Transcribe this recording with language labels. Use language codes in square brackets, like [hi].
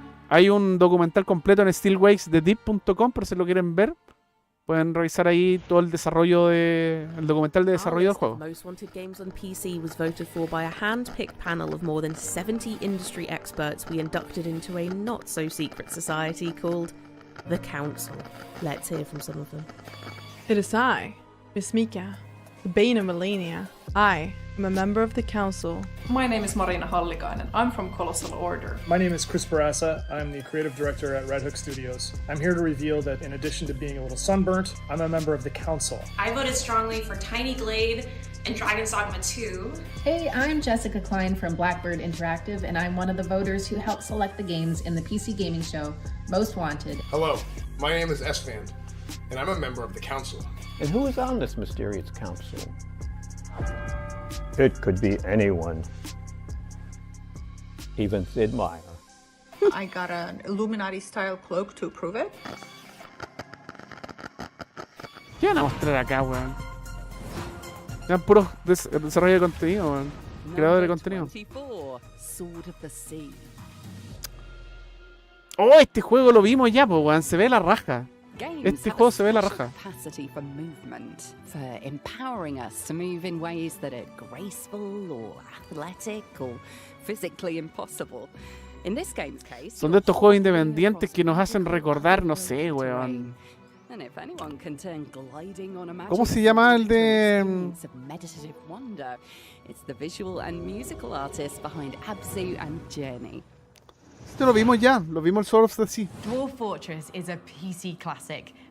[es] Hay un documental completo en stillwakesthedeep.com por si lo quieren ver. Pueden revisar ahí todo el desarrollo el documental de desarrollo del juego. [en] Most Wanted Games on PC was voted for by a hand-picked panel of more than 70 industry experts we inducted into a not-so-secret society called the Council. Let's hear from some of them. It is I, Miss Mika, the bane of Melania. I I'm a member of the council. My name is Marina Hallikainen. I'm from Colossal Order. My name is Chris Barassa. I'm the creative director at Red Hook Studios. I'm here to reveal that in addition to being a little sunburnt, I'm a member of the council. I voted strongly for Tiny Glade and Dragon's Dogma 2. Hey, I'm Jessica Klein from Blackbird Interactive, and I'm one of the voters who helped select the games in the PC gaming show Most Wanted. Hello, my name is Esfand, and I'm a member of the council. And who is on this mysterious council? It could be anyone. Even Sid Meier. I got an Illuminati-style cloak to prove it. [es] ¿Qué van a mostrar acá, weón? Eran puros desarrollo de contenido, weón. Creadores de contenido. Oh, este juego lo vimos ya, pues, weón. Se ve la raja. Este juego se ve la raja. [en] Capacity for movement, for empowering us to move in ways that are graceful or athletic or physically impossible. In this game's case, [es] son de estos juegos independientes que nos hacen recordar, no sé, weón. ¿Cómo se llama el de...? [en] It's the visual and musical artists behind Abzu and Journey. [es] Esto lo vimos ya, lo vimos el Sword of the Sea. [en] Dwarf Fortress is a PC classic.